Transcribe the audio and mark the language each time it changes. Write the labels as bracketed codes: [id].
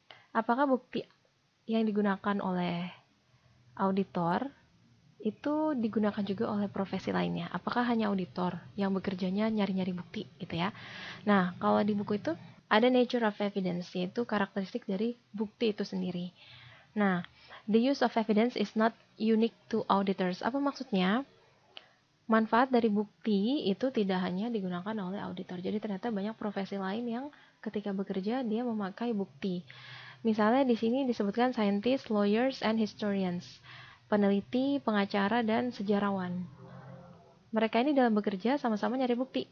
[id] Apakah bukti yang digunakan oleh auditor itu digunakan juga oleh profesi lainnya? Apakah hanya auditor yang bekerjanya nyari-nyari bukti gitu ya? Nah, kalau di buku itu ada nature of evidence, yaitu karakteristik dari bukti itu sendiri. [en] Nah, the use of evidence is not unique to auditors. [id] Apa maksudnya? Manfaat dari bukti itu tidak hanya digunakan oleh auditor. Jadi ternyata banyak profesi lain yang ketika bekerja dia memakai bukti. Misalnya di sini disebutkan [en] scientists, lawyers, and historians. [id] Peneliti, pengacara, dan sejarawan. Mereka ini dalam bekerja sama-sama nyari bukti.